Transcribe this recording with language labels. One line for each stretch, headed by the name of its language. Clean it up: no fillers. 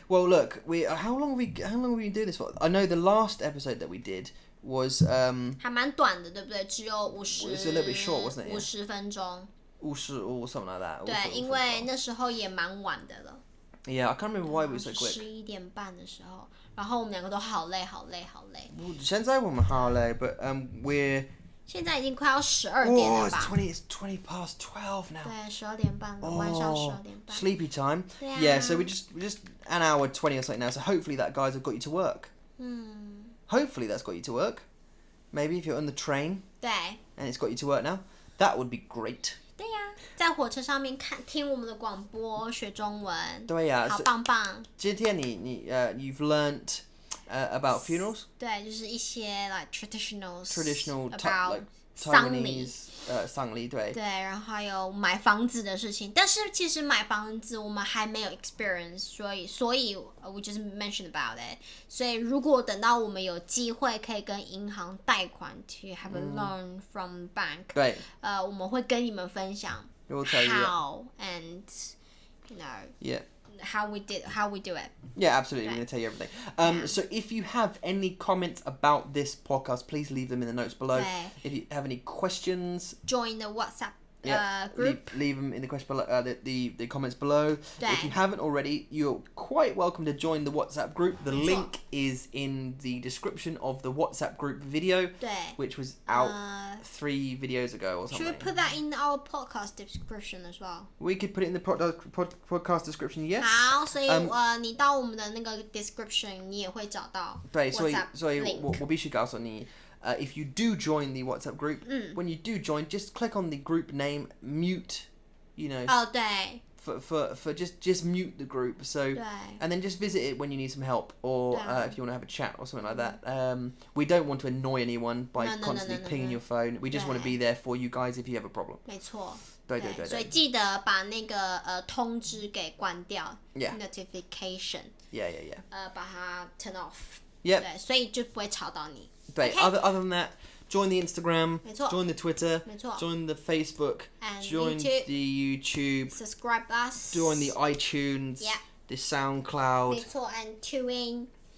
English: Well, look, how long have we do this for? I know the last episode that we did was
Chinese: 还蛮短的，对不对？只有
English: It's a little bit short, wasn't it?
Chinese: 50分钟。
English: 50 or something like that.
Chinese: 对，因为那时候也蛮晚的了。
English: Yeah, I can't remember why we were so quick.
Chinese: 11点半的时候，然后我们两个都好累。现在我们好累
English: but we're
Chinese: 现在已经快要12点了吧？
English: it's 20 past 12 now.
Chinese: 对，12点半了，晚上12点半。
English: Sleepy time. Yeah, so we just an hour 20 or something now. So hopefully that guys have got you to work. Hopefully that's got you to work. Maybe if you're on the train. 对。 And it's got you to work now. That would be great.
Chinese: 对呀，在火车上面听我们的广播，学中文。对呀，好棒棒。今天
English: you've learnt about funerals.
Chinese: 对，就是一些
English: like traditional like Taiwanese
Chinese: 丧礼，对。对，然后还有买房子的事情，但是其实买房子我们还没有 experience， 所以
English: we just mentioned about it。
Chinese: 所以如果等到我们有机会可以跟银行贷款
English: to have a loan from bank，
Chinese: 对，我们会跟你们分享
English: how and you know how we do it. Yeah, absolutely. We're going to tell you everything. So if you have any comments about this podcast, please leave them in the notes below. If you have any questions, join the WhatsApp group. Leave them in the question below, the comments below. If you haven't already, you're quite welcome to join the WhatsApp group. The link is in the description of the WhatsApp group video, which was out 3 videos ago or something. Should we put that in our podcast description as well? We could put it in the podcast description, yes.
Chinese: 好，所以你到我们的那个 description， 你也会找到 WhatsApp 所以 link。我必须告诉你。
English: If you do join the WhatsApp group, when you do join, just click on the group name, mute, you know.
Chinese: 对。
English: For just mute the group, so and then just visit it when you need some help or if you want to have a chat or something like that. We don't want to annoy anyone by constantly pinging your phone. We just want to be there for you guys if you have a problem.
Chinese: 没错。对。所以记得把那个通知给关掉 ，notification。
English: Yeah.
Chinese: 把它
English: turn off。 Yep.
Chinese: 对，所以就不会吵到你。对。
English: Other than that, join the Instagram.
Chinese: 没错。
English: Join the Twitter.
Chinese: 没错。
English: Join the Facebook. And join YouTube. the YouTube. Subscribe us. Join the iTunes. Yeah. The SoundCloud.
Chinese: 没错
English: ，and tune in.